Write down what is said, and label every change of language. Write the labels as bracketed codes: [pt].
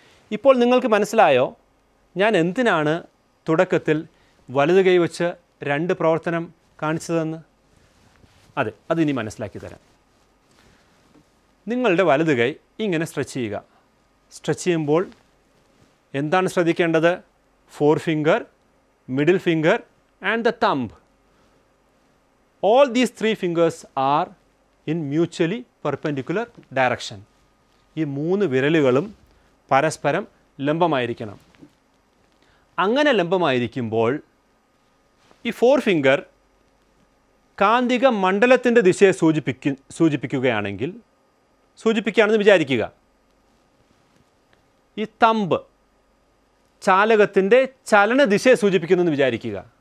[ml] ഇപ്പോൾ നിങ്ങൾക്ക് മനസ്സിലായോ ഞാൻ എന്തിനാണ് തുടക്കത്തിൽ വലത് കൈ വെച്ച് 2 പ്രവർത്തനം കാണിച്ചതെന്ന്? അതെ, അതിനി മനസ്സിലാക്കി തരാം. നിങ്ങളുടെ വലത് കൈ ഇങ്ങനെ സ്ട്രെച്ച് ചെയ്യുക. സ്ട്രെച്ച് ചെയ്യുമ്പോൾ എന്താണ് ശ്രദ്ധിക്കേണ്ടത്? [en] 4 finger, middle finger and the thumb. All these 3 fingers are in mutually perpendicular direction. [ml] ഈ 3 വിരലുകളും പരസ്പരം ലംബമായിരിക്കണം. അങ്ങനെ ലംബമായിരിക്കുമ്പോൾ ഈ 4 ഫിംഗർ കാന്തിക മണ്ഡലത്തിൻ്റെ ദിശയെ സൂചിപ്പിക്കുകയാണെന്ന് വിചാരിക്കുക. ഈ തമ്പ് ചാലകത്തിൻ്റെ ചലനദിശയെ സൂചിപ്പിക്കുന്നെന്ന് വിചാരിക്കുക.